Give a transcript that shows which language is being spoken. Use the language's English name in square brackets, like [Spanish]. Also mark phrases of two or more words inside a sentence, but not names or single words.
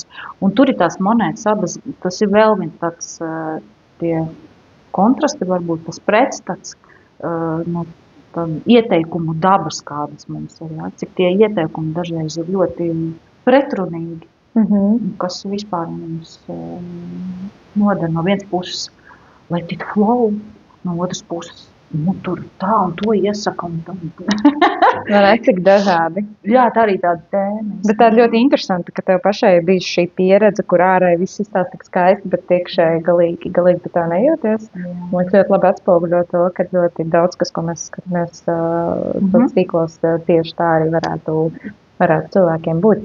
[Latvian] Un tur ir tās monētas abas, tas ir vēl viens tāds tie kontrasti, varbūt tas pretstats no ieteikumu dabas, kādas mums ir. Ja? Cik tie ieteikumi dažreiz ir ļoti pretrunīgi. Kas vispār mums nodara no vienas puses, [English] let it flow, [Latvian] no otras puses, tur tā un to iesaka. Cik dažādi. Jā, tā arī tāda tēma. Bet tā ļoti interesanti, ka tev pašai bija šī pieredze, kur ārēji viss izstāsta tik skaisti, bet iekšēji galīgi tu tā nejūties. Man liekas, ļoti labi atspoguļo to, ka ļoti daudz, ko mēs skatāmies tīklos, tieši tā arī varētu cilvēkiem būt.